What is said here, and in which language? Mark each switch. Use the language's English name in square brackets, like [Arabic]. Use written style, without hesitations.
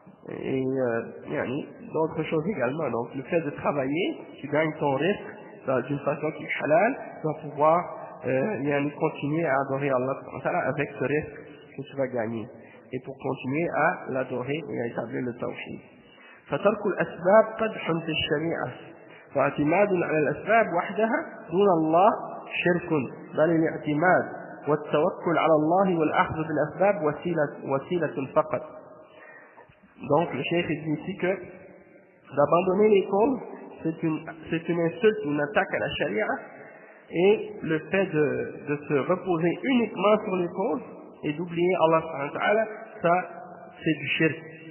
[French] Et d'autres choses également. Donc le fait de travailler, tu gagnes ton risque d'une façon qui est halal, tu vas pouvoir continuer à adorer Allah subhanahu wa ta'ala avec ce risque que tu vas gagner. Et pour continuer à l'adorer et à établir le tawhid. [Arabic] فترك الأسباب قدح في الشريعة واعتماد على الأسباب وحدها دون الله شرك بل الاعتماد والتوكل على الله والأخذ بالأسباب وسيلة فقط. [French] Donc le cheikh dit ici que d'abandonner les causes c'est une insulte, une attaque à la charia, et le fait de se reposer uniquement sur les causes et d'oublier Allah subhanahu wa ta'ala, ça c'est du shirk.